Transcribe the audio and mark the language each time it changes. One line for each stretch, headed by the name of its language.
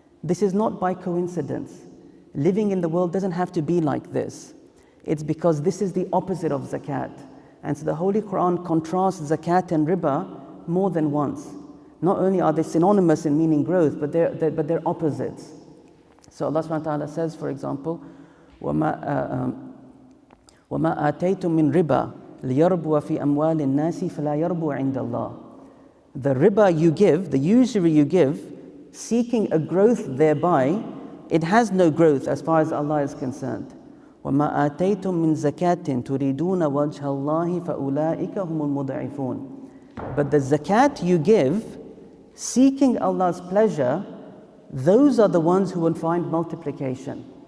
English: This is not by coincidence. Living in the world doesn't have to be like this. It's because this is the opposite of zakat. And so the Holy Quran contrasts zakat and riba more than once. Not only are they synonymous in meaning growth, but they're opposites. So Allah subhanahu wa ta'ala says, for example,
Arabic: وَمَا آتَيْتُم مِّن رِبَا لِيَرْبُوَ فِي أَمْوَالِ النَّاسِ فَلَا يَرْبُوَ عِنْدَ اللَّهِ.
English: The riba you give, the usury you give, seeking a growth thereby, it has no growth as far as Allah is concerned.
Arabic: وَمَا آتَيْتُم مِّن زَكَاةٍ تُرِيدُونَ وَجْهَ اللَّهِ فَأُولَٰئِكَ هُمُ الْمُضْعِفُونَ.
English: But the zakat you give, seeking Allah's pleasure, those are the ones who will find multiplication.